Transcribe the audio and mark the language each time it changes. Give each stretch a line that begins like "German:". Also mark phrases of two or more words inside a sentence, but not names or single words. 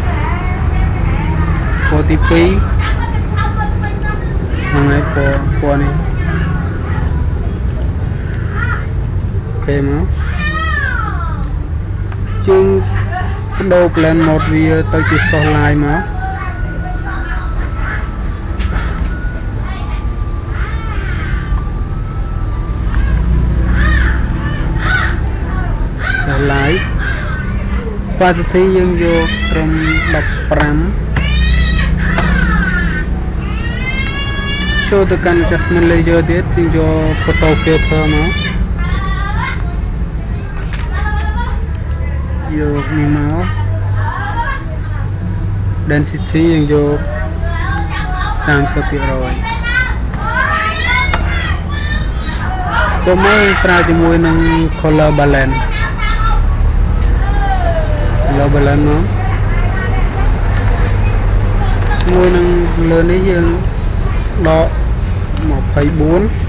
Khmer: ពណ៌ទី2ហ្នឹងហើយពណ៌នេះ គេមកយើងបដូរ
English: blend mode
Khmer: វាទៅជា
English: soft light
Khmer: មក
English: soft light opacity
Khmer: យើងយកត្រឹម 15ចូលទៅកាន់
English: adjustment layer
Khmer: ទៀតយើងយក
English: photo filter
Khmer: មក យកនេះមក density យើងយក30% តោះមកប្រើជាមួយនឹង
English: color balance
Khmer: មកជាមួយនឹងលើនេះយើងដក24